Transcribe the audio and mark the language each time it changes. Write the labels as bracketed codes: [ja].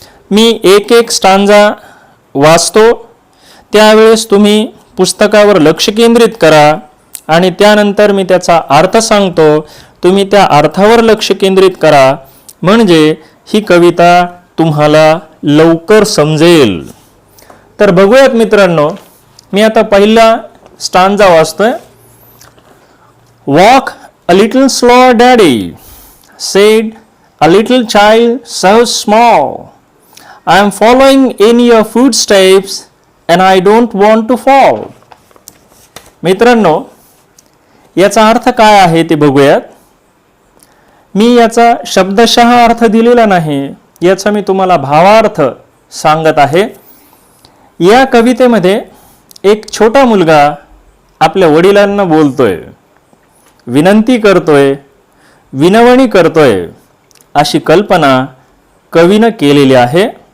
[mr] मी एक स्टांजा वाचतो, त्यावेळेस तुम्ही पुस्तकावर लक्ष केंद्रित करा आणि त्यानंतर मी त्याचा अर्थ सांगतो, तुम्ही त्या अर्थावर लक्ष केंद्रित करा. म्हणजे ही कविता तुम्हाला लवकर समजेल. तर बघूयात मित्रांनो, मी आता पहिला स्टांजा वाचतोय. [en] Walk a little slow daddy said a little child so small. I am following in your footsteps and I don't want to fall. [mr] मित्रांनो, याचा अर्थ काय आहे ते बघूयात. मी याचा शब्दशः अर्थ दिलेला नाही, याचा मी तुम्हाला भावार्थ सांगत आहे. या कवितेमध्ये एक छोटा मुलगा आपल्या वडिलांना बोलतोय, विनंती करतोय, विनवणी करतोय अशी कल्पना कवीनं केलेली आहे.